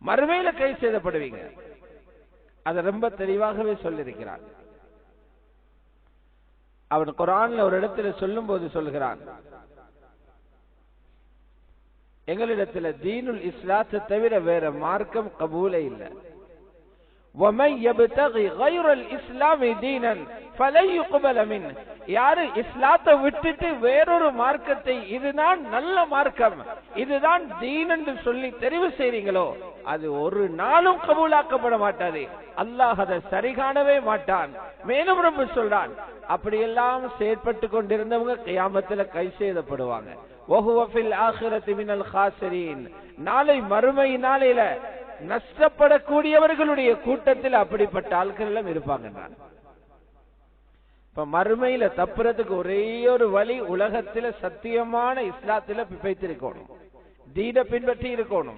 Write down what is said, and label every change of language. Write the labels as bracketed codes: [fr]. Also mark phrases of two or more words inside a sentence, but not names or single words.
[ta] மறுமையில கை செய்தப்படுவீங்க. அதை ரொம்ப தெளிவாகவே சொல்லியிருக்கிறான். அவன் குர்ஆன்ல ஒரு இடத்துல சொல்லும் போது சொல்கிறான், எங்களிடத்துல தீனுல் இஸ்லாத்தை தவிர வேற மார்க்கம் கபூலே இல்லை. [ar] وَمَنْ يَبْتَغِي غَيْرَ الْإِسْلَامِ دِينًا فَلَنْ يُقْبَلَ مِنْهُ. [ta] யாரு இஸ்லாத்தை விட்டுட்டு வேறொரு மார்க்கத்தை இதுதான் நல்ல மார்க்கம், இதுதான் தீன் என்று சொல்லி தெரிவு செய்றீங்களோ அது ஒரு நாளும் கபூலாக்கப்பட மாட்டாது. அல்லாஹ் அதை சரி காணவே மாட்டான். மேலும் ரொம்ப சொல்றான், அப்படியெல்லாம் செயற்பட்டு கொண்டிருந்தவங்க கியாமத்துல கை செய்தப்படுவாங்க. [ar] وَهُوَ فِي الْآخِرَةِ مِنَ الْخَاسِرِينَ. [ta] நாளை மறுமை நாளையில நஷ்டப்படக்கூடியவர்களுடைய கூட்டத்தில் அப்படிப்பட்ட ஆட்கள் எல்லாம் இருப்பாங்க. இப்ப மறுமையில தப்புறதுக்கு ஒரே ஒரு வழி, உலகத்தில சத்தியமான இஸ்லாத்தில பின்பற்றிருக்கணும், தீன பின்பற்றி இருக்கணும்.